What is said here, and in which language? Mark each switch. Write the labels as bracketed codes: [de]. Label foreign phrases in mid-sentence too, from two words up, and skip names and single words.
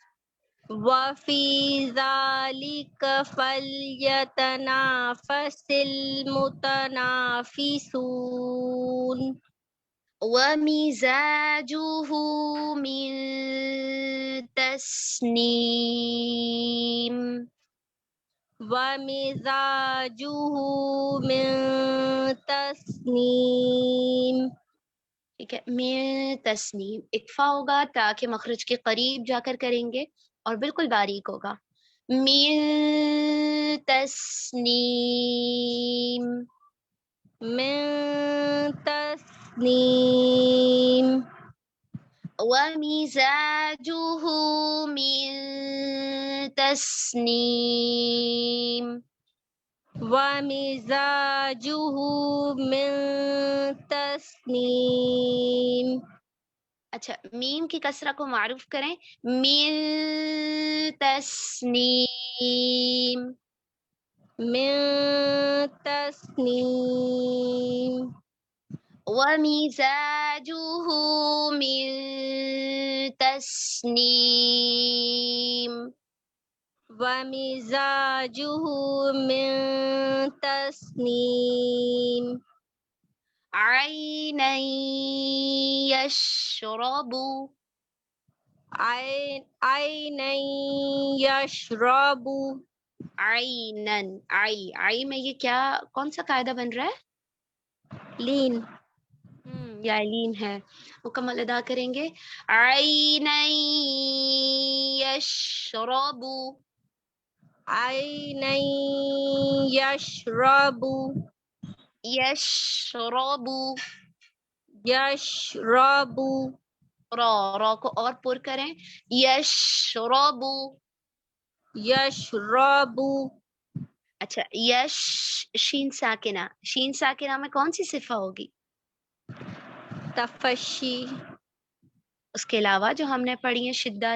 [ar] وفي ذلك فليتنافس المتنافسون. ومزاجه من تسنيم. ومزاجه من تسنیم. [ur] ٹھیک ہے، [ar] من تسنیم [ur] اکفا ہوگا تاکہ مخرج کے قریب جا کر کریں گے اور بالکل باریک ہوگا. [ar] من تسنیم. من تسنیم. ومزاجه من تسنیم. ومزاجه من تسنیم. [ur] اچھا، میم کی کسرہ کو معروف کریں. [ar] من تسنیم. من تسنیم. ومزاجه من تسنیم. ومزاجه من تسنیم. عینا یشرب. عینا یشرب. عینن. [ur] آئی میں یہ کیا کون سا قاعدہ بن رہا ہے؟ لین. یا لین ہے. مکمل ادا کریں گے. [ar] عینا یشرب. عینا یشرب. یشرب. یشرب. [ur] را کو اور پر کریں. یشرب. [ar] یشرب. [ur] اچھا، یش شین ساکنہ میں کون سی صفہ ہوگی؟ تفشی. اس کے علاوہ جو ہم نے پڑھی ہیں شدت،